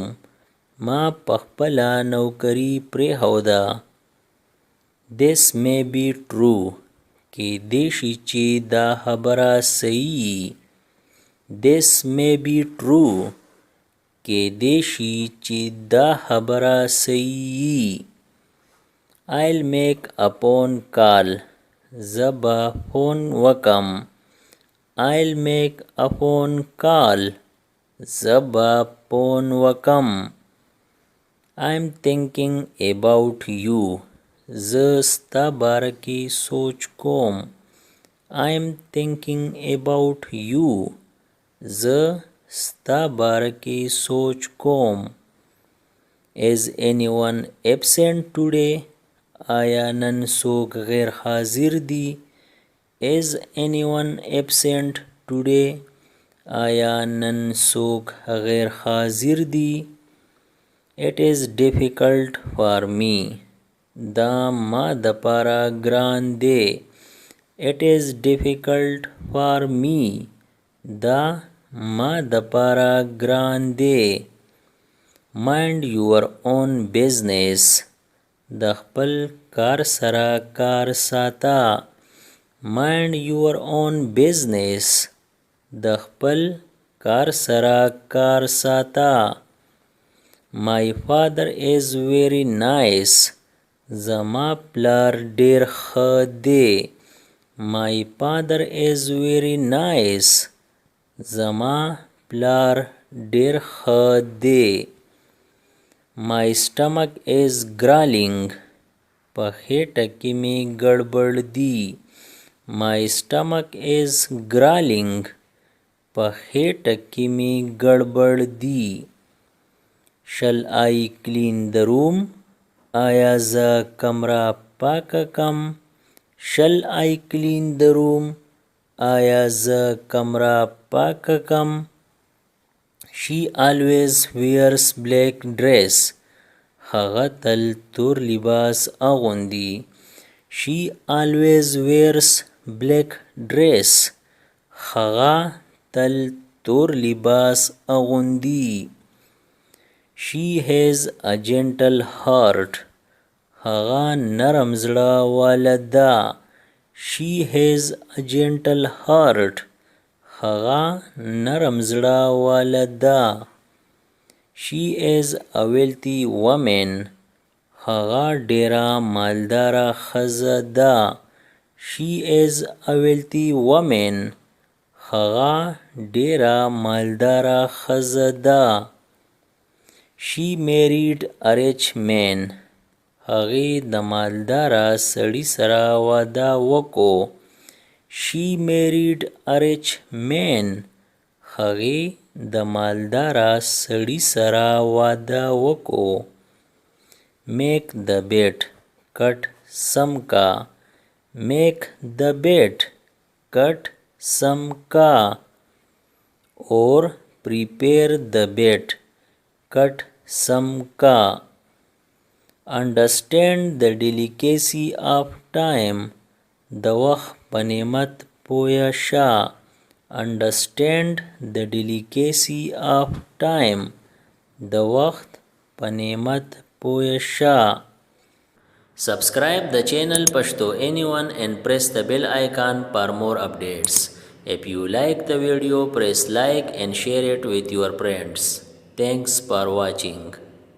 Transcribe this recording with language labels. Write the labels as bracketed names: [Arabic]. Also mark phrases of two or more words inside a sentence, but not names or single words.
[Pashto] ما پخپله نوکري پرېښوده. [English] This may be true. [Pashto] کیدای شي چې دا خبره صحیح. [English] This may be true. [Pashto] کیدای شي چې دا خبره صحیح. [English] I'll make a phone call. [Pashto] زه به فون وکم. [English] I'll make a phone call. [Pashto] زه به فون وکم. [English] I'm thinking about you. [Pashto] زه ستا باره کې سوچ کوم. [English] I'm thinking about you. [Pashto] زه ستا باره کې سوچ کوم. [English] Is anyone absent today? [Pashto] آیا نن څوک غیر حاضر دی؟ [English] Is anyone absent today? [Pashto] آیا نن څوک غیر حاضر دی؟ [English] It is difficult for me. [Pashto] دا ما دپاره ګران دی. [English] It is difficult for me. [Pashto] دا ما دپاره ګران دی. [English] Mind your own business. [Pashto] د خپل کار سره کار ساته. [English] Mind your own business. [Pashto] د خپل کار سره کار ساته. [English] My father is very nice. [Pashto] زما پلار ډیر ښه دی. [English] My father is very nice. [Pashto] زما پلار ډیر ښه دی. [English] My stomach is growling. [Pashto] په خېټه کې مې ګړبړ دی. [English] My stomach is growling. [Pashto] په خېټه کې مې ګړبړ دی. [English] Shall I clean the room? [Pashto] آیا زه کمره پاکه کم؟ [English] Shall I clean the room? [Pashto] آیا زه کمره پاکه کم؟ [English] She always wears black dress. [Pashto] هغه تل تور لباس اغوندي. [English] She always wears black dress. [Pashto] هغه تل تور لباس اغوندي. [English] She has a gentle heart. [Pashto] هغه نرم زړه واله ده. [English] She has a gentle heart. [Pashto] هغه نرم زړه واله ده. [English] She is a wealthy woman. [Pashto] هغه ډیره مالداره ښځه ده. [English] She is a wealthy woman. [Pashto] هغه ډیره مالداره ښځه ده. [English] She married a rich man. [Pashto] هغې د مالداره سړي سره واده وکړو. [English] She married a rich man. [Pashto] هغې د مالداره سړي سره واده وکړو. [English] Make the bed. [Pashto] کټ سم کا. [English] Make the bed. [Pashto] کټ سم کا. [English] Or prepare the bed. [Pashto] کټ سم کا. [English] Understand the delicacy of time. [Pashto] د وخت په نعمت پوه شه. [English] Understand the delicacy of time. [Pashto] د وخت په نعمت پوه شه. [English] Subscribe the channel Pashto Anyone and press the bell icon for more updates. If you like the video, press like and share it with your friends. Thanks for watching.